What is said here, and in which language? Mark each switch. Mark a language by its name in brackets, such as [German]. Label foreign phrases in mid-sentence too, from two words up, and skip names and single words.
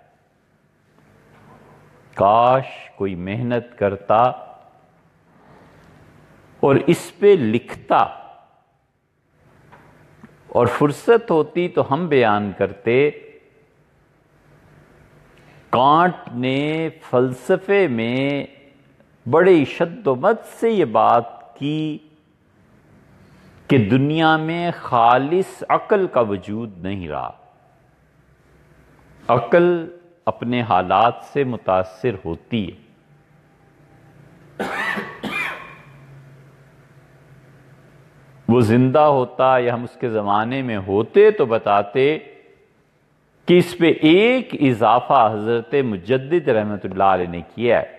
[Urdu] کاش کوئی محنت کرتا اور اس پہ لکھتا، اور فرصت ہوتی تو ہم بیان کرتے۔ کانٹ نے فلسفے میں بڑے شد و مد سے یہ بات کی کہ دنیا میں خالص عقل کا وجود نہیں رہا، عقل اپنے حالات سے متاثر ہوتی ہے۔ وہ زندہ ہوتا یا ہم اس کے زمانے میں ہوتے تو بتاتے کہ اس پہ ایک اضافہ حضرت مجدد [Arabic] رحمۃ اللہ علیہ [Urdu] نے کیا ہے۔